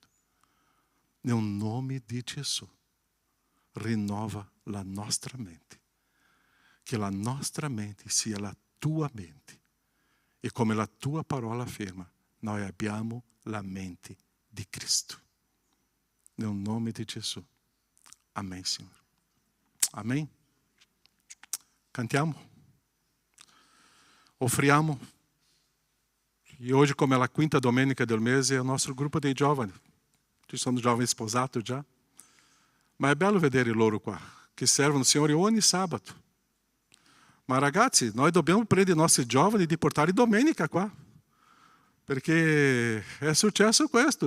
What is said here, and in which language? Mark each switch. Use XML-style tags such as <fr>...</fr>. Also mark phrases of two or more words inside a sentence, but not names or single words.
<it>Nel nome di Gesù, rinnova la nostra mente, che la nostra mente sia la tua mente e come la tua parola afferma, noi abbiamo la mente di Cristo. Nel nome di Gesù. Amém, Signore. Amém? Cantiamo. Offriamo.</it> <pt>E hoje,</pt> <it>come</it> <pt>é a quinta</pt> <it>domenica del mese,</it> <pt>é o nosso grupo</pt> <it>dei giovani. Ci sono giovani sposati già. Ma è bello vedere loro qua, che servono il Signore ogni sabato. Ma ragazzi, noi dobbiamo prendere i nostri giovani di portare domenica qua. Perché è successo questo.</it>